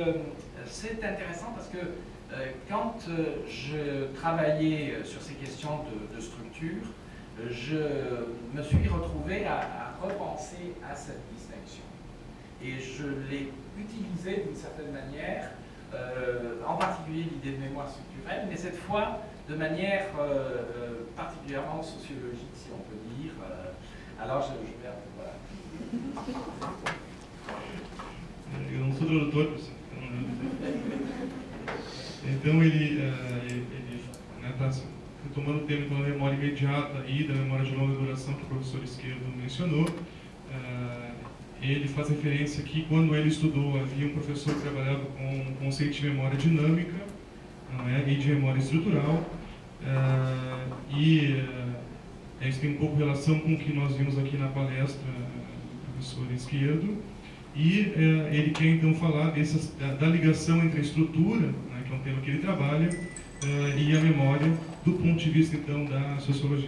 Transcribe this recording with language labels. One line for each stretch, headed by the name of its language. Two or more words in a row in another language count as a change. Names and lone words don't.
French: Donc, c'est intéressant parce que quand je travaillais sur ces questions de structure, je me suis retrouvé à repenser à cette distinction. Et je l'ai utilisée d'une certaine manière, en particulier l'idée de mémoire structurelle, mais cette fois de manière particulièrement sociologique, si on peut dire. Alors je vais un peu, voilà.
Portuguese: Eu não sou tradutor, professor. Então ele está retomando o tema então, da memória imediata e da memória de longa duração que o professor Izquierdo mencionou. Ele faz referência que quando ele estudou havia um professor que trabalhava com o conceito de memória dinâmica, não é, e de memória estrutural, isso tem um pouco relação com o que nós vimos aqui na palestra do professor Izquierdo, e ele quer então falar da ligação entre a estrutura, né, que é um tema que ele trabalha, e a memória do ponto de vista então da sociologia.